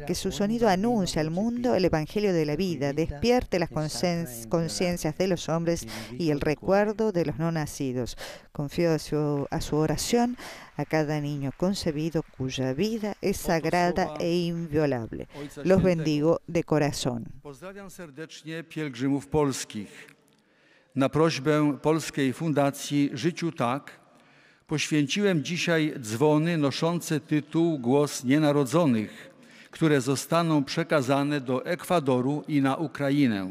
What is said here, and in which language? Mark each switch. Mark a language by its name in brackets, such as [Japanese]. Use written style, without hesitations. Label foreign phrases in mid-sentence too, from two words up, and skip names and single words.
[Spanish] Que su sonido anuncie al mundo el Evangelio de la vida, despierte las conciencias de los hombres y el recuerdo de los no nacidos. Confío a su oración a cada niño concebido cuya vida es sagrada e inviolable. Los bendigo de corazón. [Polish] Pozdrawiam serdecznie pielgrzymów polskich. Na prośbę Polskiej Fundacji Życiu Tak poświęciłem dzisiaj dzwony noszące tytuł Głos Nienarodzonych, które zostaną przekazane do Ekwadoru i na Ukrainę.